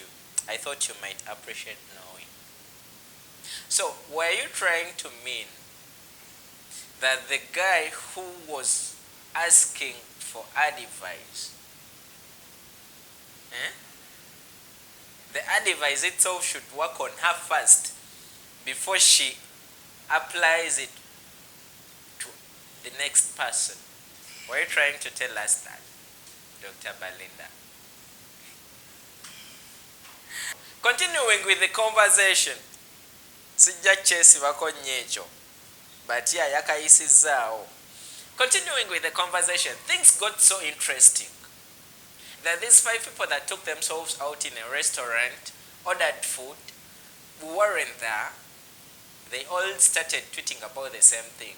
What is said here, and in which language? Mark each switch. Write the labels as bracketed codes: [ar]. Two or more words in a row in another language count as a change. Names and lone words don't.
[en] I thought you might appreciate knowing. So, were you trying to mean that the guy who was asking for advice, the advice itself should work on her first before she applies it to the next person? Were you trying to tell us that, Dr. Belinda? Continuing with the conversation, [lg] sijja kyesibako nnyo ekyo, [en] but yeah, yakayisizaawo. Continuing with the conversation, things got so interesting that these 5 people that took themselves out in a restaurant, ordered food, weren't there, they all started tweeting about the same thing.